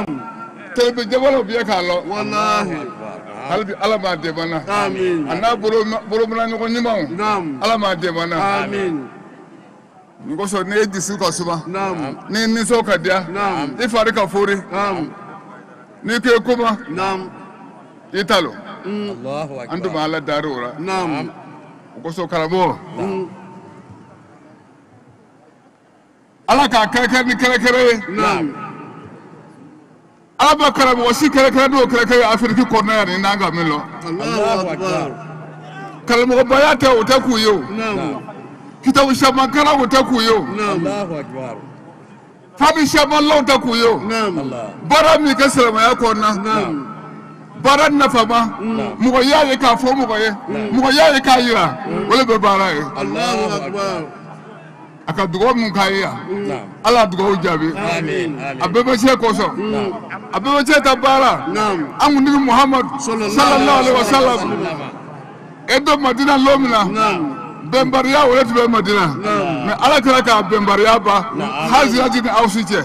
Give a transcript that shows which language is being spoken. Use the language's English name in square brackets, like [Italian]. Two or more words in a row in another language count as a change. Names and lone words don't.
[Bambara] tɛlɛfɛ jamana bɛɛ k'a lɔ [Arabic] والله [Bambara] hali bi ala m'a dɛmɛ na [Arabic] آمين [Bambara] a n'a bolomina ɲɔgɔn ɲumanw [Arabic] نعم [Bambara] ala m'a dɛmɛ na [Arabic] آمين [Bambara] nin kosɔn n'i ye dusu ka suma [Arabic] نعم [Bambara] n'i nisɔn ka diya [Arabic] نعم [Bambara] i fari ka fori [Arabic] نعم [Bambara] n'i ko i kuma [Arabic] نعم [Bambara] i ta lo [Arabic] الله [Bambara] an tun bɛ ala dari o la [Arabic] نعم [Bambara] o kosɔn karamɔgɔ ala k'a kɛrɛkɛrɛ ni kɛrɛkɛrɛ ye [Arabic] نعم [Bambara] ala ma karamɔgɔ si kɛrɛkɛrɛ n'o kɛrɛkɛrɛ ye afiriki kɔnɔna yan nin n'an ka min lɔ [Arabic] الله أكبر [Bambara] karamɔgɔbaya tɛ o tɛ k'u ye o [Arabic] نعم [Bambara] kitabu caman kalan o tɛ k'u ye o [Arabic] نعم الله أكبر [Bambara] fani caman lɔn tɛ k'u ye o [Arabic] نعم [Bambara] baara min kɛ silamɛya kɔnɔna [Arabic] نعم [Bambara] baara nafama mɔgɔ y'a ye k'a fɔ mɔgɔ ye mɔgɔ y'a ye k'a yira o de bɛ baara ye [Arabic] الله أكبر [Bambara] a ka dugawu min k'a ye yan [Arabic] نعم [Bambara] ala dugawu jaabi [Arabic] آمين [Bambara] a bɛɛ bɛ se kosɔn a bɛɛ bɛ se ta baara [Arabic] نعم [Bambara] an kuntigi muhamadu [Arabic] صلى الله عليه وسلم [Bambara] e don madina lon min na [Arabic] نعم [Bambara] bɛnbariya o de tun bɛ Madina mais Ala kɛra ka bɛnbariya ban Hazirati ni aw si cɛ.